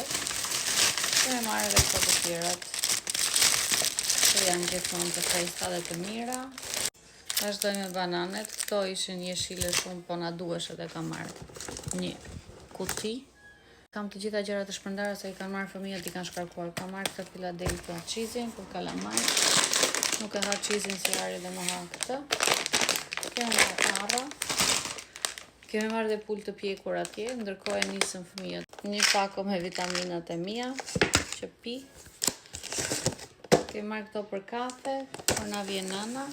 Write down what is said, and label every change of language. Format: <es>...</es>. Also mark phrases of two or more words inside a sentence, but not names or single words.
<sq>Dhe marr edhe këto të tjerat, që janë gjithmonë të freskëta dhe të mira. Vazhdoj me bananet, këto ishin jeshile shumë, po na duheshin dhe kam marrë një kuti. Kam të gjitha gjërat të shpërndara se i kanë marrë fëmijët, i kanë shkarkuar. Kam marrë këtë Philadelphia cheese-in për kalamaj. Nuk e ha cheese-in si ari dhe më ha këtë. Kemi marrë arra. Kemi marrë dhe pul të pjekur atje, ndërkohë e nisën fëmijët. Një pako me vitaminat e mia që pi. Kemi marrë këto për kafe, por na vjen nana.</sq>